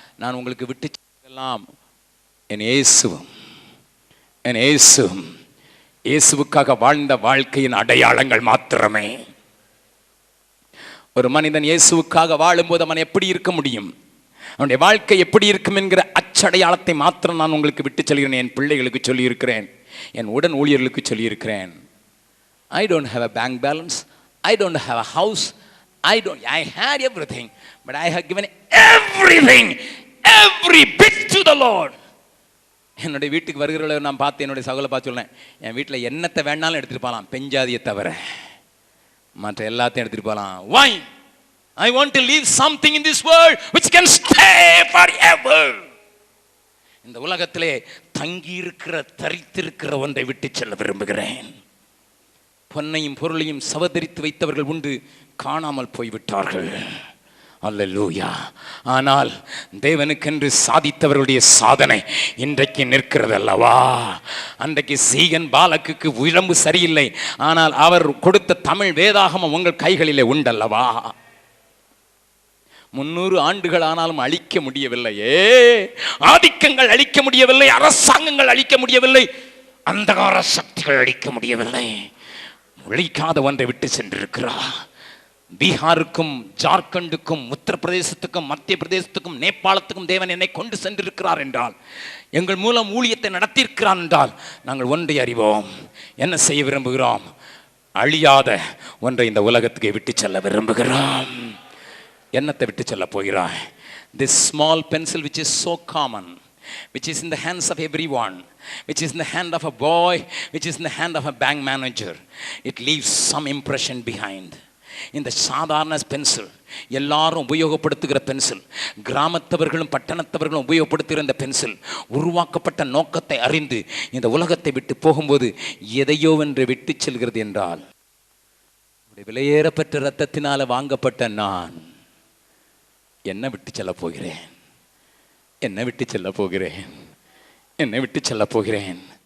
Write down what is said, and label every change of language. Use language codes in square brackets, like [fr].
[ta] நான் உங்களுக்கு விட்டு செல்லாம் என் இயேசுவும், என் இயேசுவும், இயேசுவுக்காக வாழ்ந்த வாழ்க்கையின் அடையாளங்கள் மாத்திரமே. ஒரு மனிதன் இயேசுவுக்காக வாழும்போது அவன் எப்படி இருக்க முடியும், அவனுடைய வாழ்க்கை எப்படி இருக்கும் என்கிற அச்சடையாளத்தை மாத்திரம் நான் உங்களுக்கு விட்டு சொல்கிறேன். என் பிள்ளைகளுக்கு சொல்லியிருக்கிறேன், என் உடன் ஊழியர்களுக்கு சொல்லியிருக்கிறேன். [en] I don't have a bank balance, I don't have a house, I had everything, but I have given everything, every bit to the Lord. [ta] என்னுடைய வீட்டுக்கு வருகிறவர்களை நான் பார்த்து என்னுடைய சகோதரரை பார்த்து சொல்லேன், என் வீட்டில் என்னத்தை வேணாலும் எடுத்துகிட்டு போகலாம், பெஞ்சாதியை தவிர மற்ற எல்லாத்தையும் எடுத்துட்டு போகலாம். [en] Why? I want to leave something in this world which can stay forever. [ta] இந்த உலகத்திலே தங்கி இருக்கிற, தரித்திருக்கிற ஒன்றை விட்டு செல்ல விரும்புகிறேன். பொன்னையும் பொருளையும் சவதரித்து வைத்தவர்கள் உண்டு, காணாமல் போய்விட்டார்கள். அல்லேலூயா. ஆனால் தேவனுக்கென்று சாதித்தவர்களுடைய சாதனை இன்றைக்கு நிற்கிறது அல்லவா? அன்றைக்கு சீகன் பாலக்குக்கு உடம்பு சரியில்லை, ஆனால் அவர் கொடுத்த தமிழ் வேதாகமம் உங்கள் கைகளிலே உண்டல்லவா? 300 ஆண்டுகள் ஆனாலும் அழிக்க முடியவில்லையே. ஆதிக்கங்கள் அழிக்க முடியவில்லை, அரசாங்கங்கள் அழிக்க முடியவில்லை, அந்தகார சக்திகள் அழிக்க முடியவில்லை. ஒழிக்காத ஒன்றை விட்டு சென்றிருக்கிறார். பீகாருக்கும், ஜார்க்கண்டுக்கும், உத்தரப்பிரதேசத்துக்கும், மத்திய பிரதேசத்துக்கும், நேபாளத்துக்கும் தேவன் என்னை கொண்டு சென்றிருக்கிறார் என்றால், எங்கள் மூலம் ஊழியத்தை நடத்தியிருக்கிறார் என்றால், நாங்கள் ஒன்றை அறிவோம். என்ன செய்ய விரும்புகிறோம்? அழியாத ஒன்றை இந்த உலகத்துக்கு விட்டு செல்ல விரும்புகிறோம். என்னத்தை விட்டு செல்ல போகிறாய்? [en] This small pencil which is so common, which is in the hands of everyone, which is in the hand of a boy, which is in the hand of a bank manager, it leaves some impression behind. [ta] இந்த சாதாரண pencil, எல்லாரும் உபயோகப்படுத்துகிற pencil, கிராமத்தவர்களும் பட்டணத்தவர்களும் உபயோகப்படுத்துகிற இந்த pencil உருவாக்கப்பட்ட நோக்கத்தை அறிந்து இந்த உலகத்தை விட்டு போகும்போது எதையோ என்று விட்டு செல்கிறது என்றால், விலையேறப்பட்ட இரத்தத்தினால வாங்கப்பட்ட நான் என்ன விட்டு செல்ல போகிறேன்? என்ன விட்டு செல்ல போகிறேன்? என்ன விட்டு செல்ல போகிறேன்?